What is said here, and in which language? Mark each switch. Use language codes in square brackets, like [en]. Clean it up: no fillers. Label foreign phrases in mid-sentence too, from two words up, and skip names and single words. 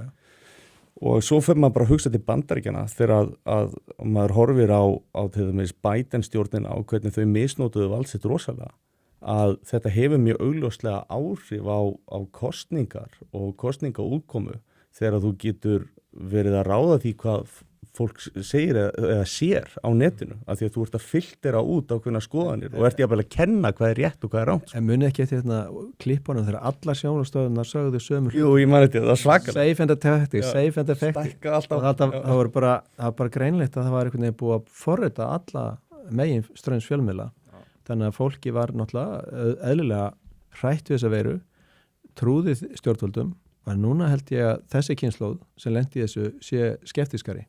[is] Og svo fer maður bara að hugsa til Bandaríkjanna þegar að maður horfir á til dæmis Biden-stjórnina og hvernig þau misnótuðu vald sitt rosalega, að þetta hefur mjög augljóslega áhrif á kosningar og kosningaútkomu þegar þú getur verið að ráða því hvað fólk segir eða sér á netinu, af því að þú ert að filtera út ákveðna skoðanir og ert jafnvel að kenna hvað er rétt og hvað er rangt. En muni ekki eftir klippunum þegar allar sjónvarpsstöðvarnar sögðu sömu Jú, ég man þetta, það er svakalega. [en] Safe and effective, safe and effective. [is] Stækka alltaf. Það var bara greinleitt að það var einhvern veginn búið að forrita alla megin ströms fjölmiðla. Þannig að fólki var náttúrulega eðlilega hrætt við þessa veiru, trúði stjórnvöldum, en núna held ég að þessi kynslóð sem lendi í þessu sé skeptískari.